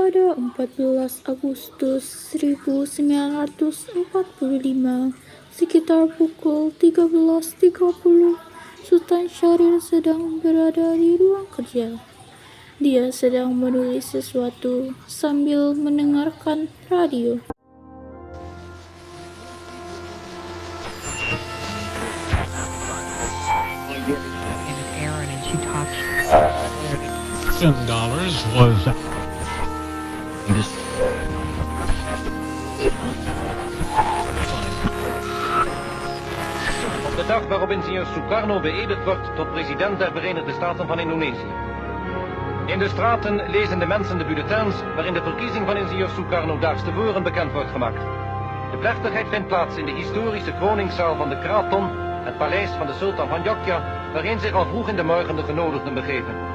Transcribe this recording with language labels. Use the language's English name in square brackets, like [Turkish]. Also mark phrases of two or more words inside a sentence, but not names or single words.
[Indonesian] pada 14 Agustus 1945, sekitar pukul 13.30, Sultan Syahrir sedang berada di ruang kerja. Dia sedang menulis sesuatu sambil mendengarkan radio. $10 was [Dutch] Op de dag waarop ingenieur Sukarno beëdigd wordt tot president der Verenigde Staten van Indonesië. In de straten lezen de mensen de bulletins waarin de verkiezing van ingenieur Sukarno daags tevoren bekend wordt gemaakt. De plechtigheid vindt plaats in de historische kroningszaal van de Kraton, het paleis van de sultan van Jogja, waarin zich al vroeg in de morgen de genodigden begeven.